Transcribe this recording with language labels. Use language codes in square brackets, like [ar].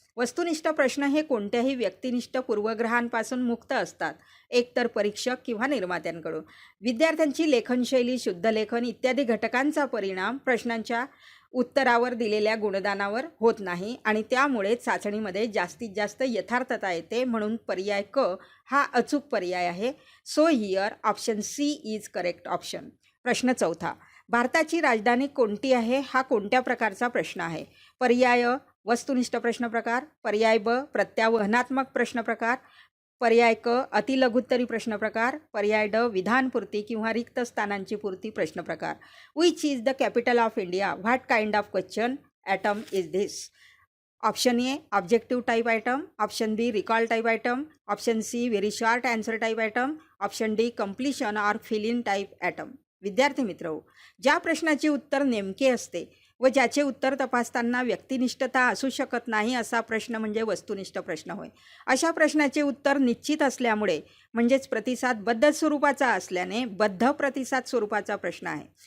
[mr] वस्तुनिष्ठ प्रश्न हे कोणत्याही व्यक्तिनिष्ठ पूर्वग्रहांपासून मुक्त असतात, एकतर परीक्षक किंवा निर्मात्यांकडून. विद्यार्थ्यांची लेखनशैली, शुद्धलेखन इत्यादी घटकांचा परिणाम प्रश्नांच्या उत्तरावर दिलेल्या गुणदानावर होत नाही आणि त्यामुळे चाचणीमध्ये जास्तीत जास्त यथार्थता येते. म्हणून पर्याय क हा अचूक पर्याय आहे. [en] So here option C is correct option. [mr] प्रश्न चौथा. भारताची राजधानी कोणती आहे हा कोणत्या प्रकारचा प्रश्न आहे? पर्याय वस्तुनिष्ठ प्रश्न प्रकार, पर्याय ब प्रत्यावहनात्मक प्रश्न प्रकार, पर्याय क अतिलघुत्तरी प्रश्न प्रकार, पर्याय ड विधानपूर्ती किंवा रिक्त स्थानांची पूर्ती प्रश्न प्रकार. [en] Which is the capital of India? What kind of question item is this? Option A objective type item, option B recall type item, option C very short answer type item, option D completion or fill in type item. [mr] विद्यार्थी मित्र, ज्या प्रश्नाचे उत्तर नेमके असते व ज्याचे उत्तर तपासताना व्यक्तिनिष्ठता असू शकत नाही असा प्रश्न म्हणजे वस्तुनिष्ठ प्रश्न होय. अशा प्रश्नाचे उत्तर निश्चित असल्यामुळे म्हणजेच प्रतिसादबद्ध स्वरूपाचा असल्याने बद्ध प्रतिसाद स्वरूपाचा प्रश्न आहे.